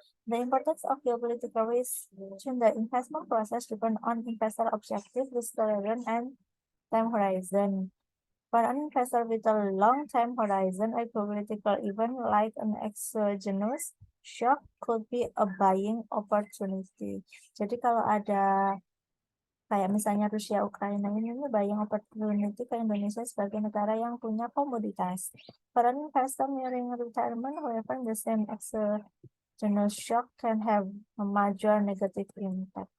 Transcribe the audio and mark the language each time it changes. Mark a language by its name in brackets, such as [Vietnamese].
[English] The importance of geopolitical risk in the investment process depends on investor objective, risk tolerance, and time horizon. For an investor with a long-time horizon, a geopolitical event like an exogenous shock could be a buying opportunity. [Indonesian] Jadi kalau ada kayak misalnya Rusia Ukraina ini [English] buying opportunity [Indonesian] ke Indonesia sebagai negara yang punya komoditas. [English] For an investor nearing retirement, however, the same exogenous shock can have a major negative impact.